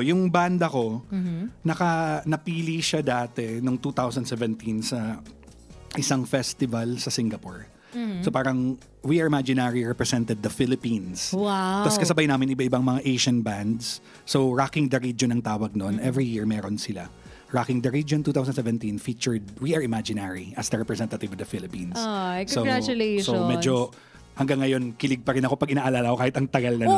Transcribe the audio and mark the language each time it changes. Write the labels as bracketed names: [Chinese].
[Filipino] Yung banda ko, napili siya dati noong 2017 sa isang festival sa Singapore. So parang [English] We Are Imaginary represented the Philippines. Wow. [Filipino] Tapos kasabay namin iba-ibang mga Asian bands. So Rocking the Region ang tawag noon. [English] Every year [Filipino] meron sila. [English] Rocking the Region 2017 featured We Are Imaginary as the representative of the Philippines. [Filipino] Ay, [English] congratulations. [Filipino] So medyo hanggang ngayon kilig pa rin ako pag inaalala ko kahit ang tagal na nun.